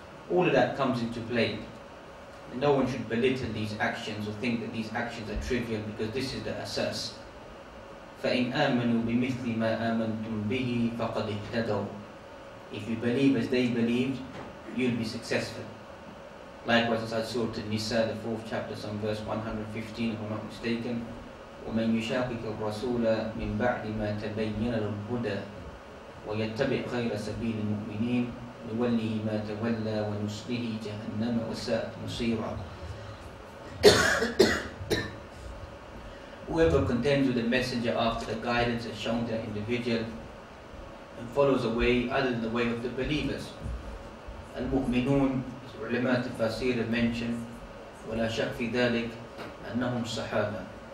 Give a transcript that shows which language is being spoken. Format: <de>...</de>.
<en>All of that comes into play. And no one should belittle these actions or think that these actions are trivial, because this is the asas.</en> <ar>فَإِنْ آمَنُوا بِمِثْلِ مَا آمَنْتُمْ بِهِ فَقَدْ اهْتَدَوْا.</ar> <en>If you believe as they believed, you'll be successful. Likewise, inside Surah An-Nisa, the 4th chapter, some verse 115, if I'm not mistaken,</en> <ar>وَمَنْ يُشَاقِقِ الرَّسُولَ مِنْ بَعْدِ مَا تَبَيَّنَ لَهُ الْهُدَى وَيَتَّبِعْ غَيْرَ سَبِيلِ الْمُؤْمِنِينَ نُوَلِّهِ مَا تَوَلَّى وَنُصْلِهِ جَهَنَّمَ وَسَاءَتْ مَصِيرًا.</ar> <en>Whoever contends with the messenger after the guidance is shown to that individual and follows a way other than the way of the believers.</en> <ar>Al-Mu'minun,</ar> <en>as ulama tafasir have mentioned,</en> <ar>وَلَا شَكْ فِي ذَلِكَ أَنَّهُمْ صَحَابَةٌ.</ar>